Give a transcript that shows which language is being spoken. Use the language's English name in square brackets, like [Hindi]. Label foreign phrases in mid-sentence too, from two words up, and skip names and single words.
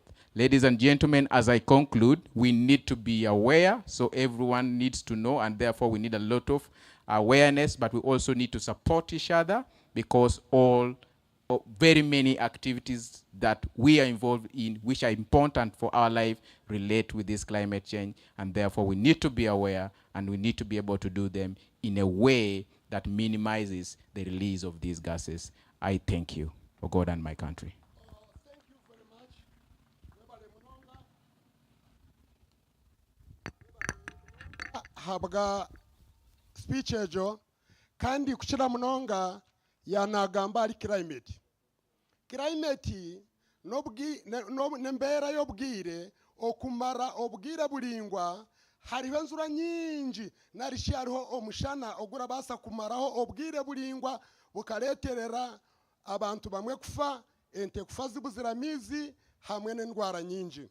[English] Ladies and gentlemen, as I conclude, we need to be aware, so everyone needs to know, and therefore we need a lot of awareness, but we also need to support each other because very many activities that we are involved in, which are important for our life, relate with this climate change, and therefore we need to be aware and we need to be able to do them in a way that minimizes the release of these gases. I thank you for God and my country. Thank you very much. [Nyankole] Habwa speech ejo kandi kuchira munonga yanagamba ari climate nembera y'obwire okumara obwire bulingwa hariho enzura nyingi narishi hariho omushana ogura basa kumaraho obwire buringwa bukareterera abantu bamwe kufa, ente kufa zibuziramizi hamwe n'endwara nyingi.